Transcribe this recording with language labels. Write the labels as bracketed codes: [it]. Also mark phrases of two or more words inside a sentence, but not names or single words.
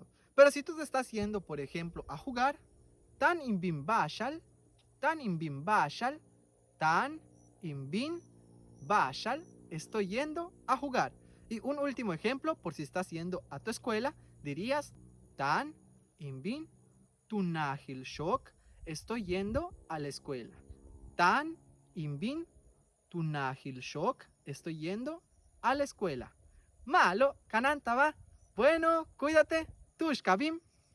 [es] Pero si tú te estás yendo, por ejemplo, a jugar, [hus] tan imbin bashal, tan imbin bashal, [es] estoy yendo a jugar. Y un último ejemplo, por si estás yendo a tu escuela, dirías [hus] tan imbin tunahil shok, [es] estoy yendo a la escuela. [hus] Tan imbin tunahil shok, [es] estoy yendo a la escuela. [hus] Malo, kanantaba. [es] Bueno, cuídate. [hus] Tushkabim.